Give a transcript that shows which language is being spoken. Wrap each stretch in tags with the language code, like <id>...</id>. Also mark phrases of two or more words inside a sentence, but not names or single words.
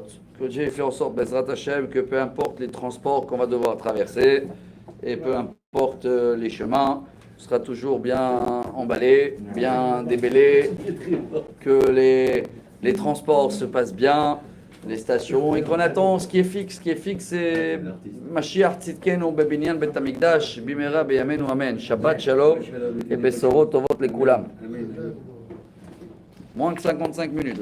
<fr>Que j'ai fait en sorte,</fr> <he>בעזרת השם,</he> <fr>que peu importe les transports qu'on va devoir traverser, et peu importe les chemins, sera toujours bien emballé, bien débellé, que les transports se passent bien, les stations, et qu'on attend ce qui est fixe. Ce qui est fixe, c'est</fr> <he>משיח צדקנו בבנין בית המקדש במהרה בימינו אמן. שבת שלום et בשורות טובות לכולם.</he> <fr>Moins que 55 minutes aujourd'hui.</fr>